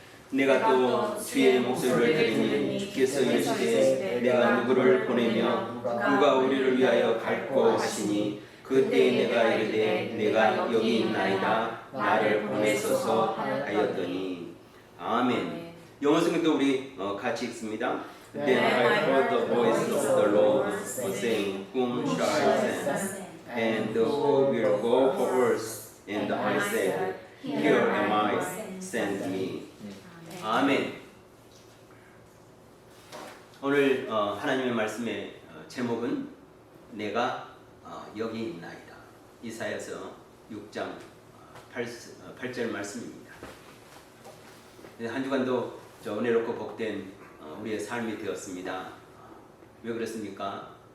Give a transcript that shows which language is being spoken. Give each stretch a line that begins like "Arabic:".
Korean: 내가 또 주의 목소리를 들으니 주께서 이르시되 내가 누구를 보내며 누가 우리를 위하여 갈고 하시니 그때 내가 이르되 내가 여기 있나이다 나를 보내소서 하였더니. 아멘. 영어 성경도 우리 같이 읽습니다.
English: Then I heard the voice of the Lord saying, Whom shall I send? And who will go for us? And I said, Here am I, send me.
Korean: 아멘. 오늘 하나님의 말씀의 제목은 내가 여기 있나이다. 이사야서 6장 8절 말씀입니다. 한 주간도 은혜롭고 복된 우리의 삶이 되었습니다. 왜 그렇습니까?